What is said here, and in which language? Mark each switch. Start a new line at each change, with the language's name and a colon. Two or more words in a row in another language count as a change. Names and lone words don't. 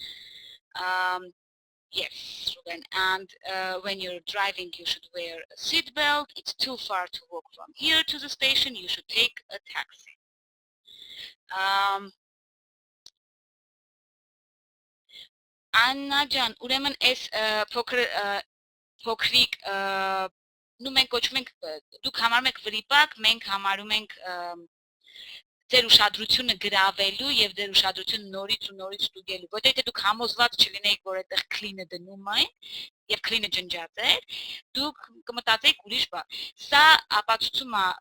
English: Yes, Ruben. And when you're driving, you should wear a seat belt. It's too far to walk from here to the station. You should take a taxi. Anna Jan,
Armenian: ուրեմն այս փոքրիկ նու մենք կոչում ենք դուք համարում եք վրիպակ, մենք համարում ենք ձեր ուշադրությունը գրավելու եւ ձեր ուշադրությունը նորից ու նորից ստուգելու։ Որտեղ եթե դուք համոզված չլինեիք, որ այդտեղ clean-ը դնում են եւ clean-ը ջնջած է, դուք կմտածեիք ուրիշ բան։ Սա ապացուցում է